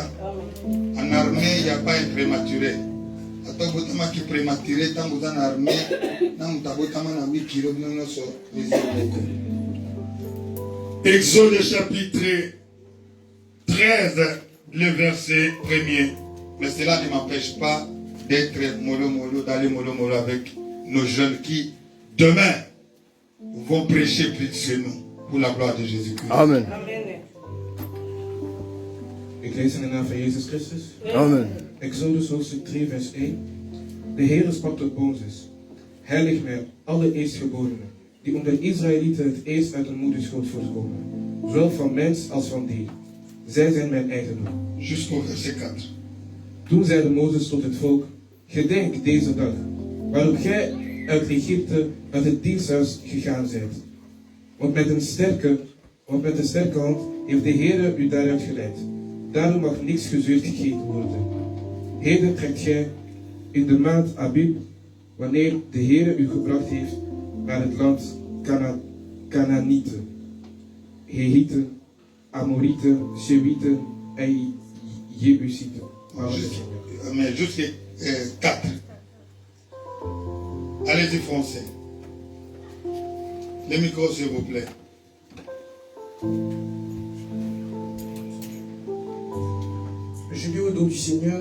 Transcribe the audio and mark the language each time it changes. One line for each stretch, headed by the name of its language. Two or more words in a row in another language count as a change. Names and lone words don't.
French: En armée, il n'y a pas un prématuré. Qui prématuré, tant que vous êtes en armée, Exode chapitre 13, le verset 1er. Mais cela ne m'empêche pas d'être mollo, d'aller mollo avec nos jeunes qui, demain, vont prêcher plus de chez nous pour la gloire de Jésus-Christ. Amen.
Dutch: Ik lees in de naam van Jezus Christus. Amen. Exodus hoofdstuk 3 vers 1. De Heere sprak tot Mozes. Heilig mij alle eerstgeborenen, die onder Israëlieten het eerst uit hun moederschoot voortkomen, zowel van mens als van dier. Zij zijn mijn eigendom.
French: Jusqu'au verset 4.
Dutch: Toen zeide Mozes tot het volk, gedenk deze dag, waarop gij uit Egypte, uit het diensthuis gegaan zijt. Want met een sterke hand heeft de Heere u daaruit geleid. Daarom mag niks gezuurd gegeten worden. Heden trekt gij in de maand Abib, wanneer de Heere u gebracht heeft naar het land Canaanieten, Hehieten, Amorieten, Shewieten en Jebusieten.
French: Mais jusqu'à 4. Allez-y français. Le micro s'il vous plaît. Je lis au nom du Seigneur.